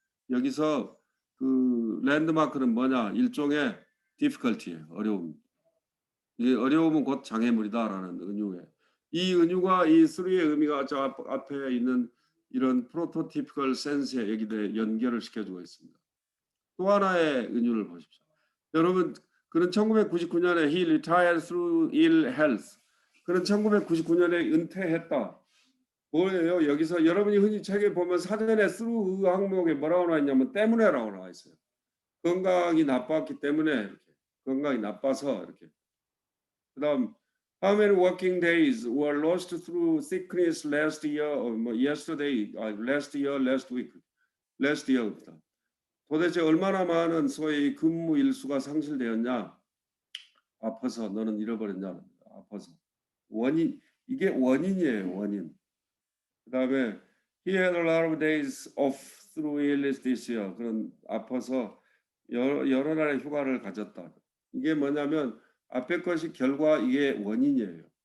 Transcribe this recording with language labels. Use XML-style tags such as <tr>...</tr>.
<ko>여기서 그 랜드마크는 뭐냐 일종의 difficulty예요. 어려움. 이 어려움은 곧 장애물이다라는 은유에 이 은유가 이 수리의 의미가 저 앞에 있는 이런 프로토티피컬 센스에 여기에 연결을 시켜주고 있습니다. 또 하나의 은유를 보십시오. 여러분 그는 1999년에</ko> <en>he retired through ill health.</en> <ko>그는 1999년에 은퇴했다. 뭐예요? 여기서 여러분이 흔히 책에 보면 사전에 through 항목에 뭐라고 나와 있냐면 때문에라고 나와 있어요. 건강이 나빴기 때문에 이렇게 건강이 나빠서 이렇게.</ko> <en>그다음 how many working days were lost through sickness last year or yesterday, last year, last week, last year.</en> <ko>도대체 얼마나 많은 소위 근무 일수가 상실되었냐? 아파서 너는 잃어버렸냐? 아파서. 원인 이게 원인이에요. 원인.</ko> <en>그다음에 he had a lot of days off through illness this year.</en> <ko>그런 아파서 여러 날의 휴가를 가졌다. 이게 뭐냐면 앞에 것이 결과 이게 원인이에요.</ko>